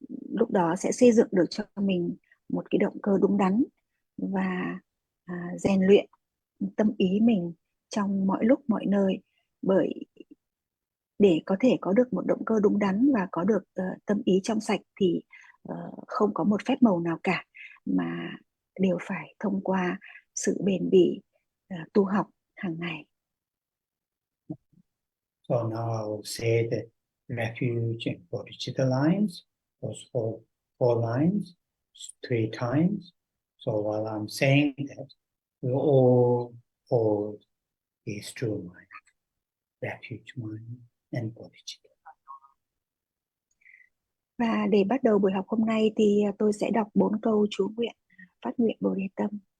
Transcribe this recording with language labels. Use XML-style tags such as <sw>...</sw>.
<vi>Lúc đó sẽ xây dựng được cho mình một cái động cơ đúng đắn và rèn luyện tâm ý mình trong mọi lúc mọi nơi. Bởi để có thể có được một động cơ đúng đắn và có được tâm ý trong sạch thì không có một phép màu nào cả, mà đều phải thông qua sự bền bỉ tu học hàng ngày.</vi> <en>So now I will say the refuge and bodhicitta lines, those four lines, 3 times. So while I'm saying that, we all hold these two minds, refuge mind and bodhicitta.</en> <vi>Và để bắt đầu buổi học hôm nay thì tôi sẽ đọc 4 câu chú nguyện phát nguyện Bồ Đề tâm.</vi>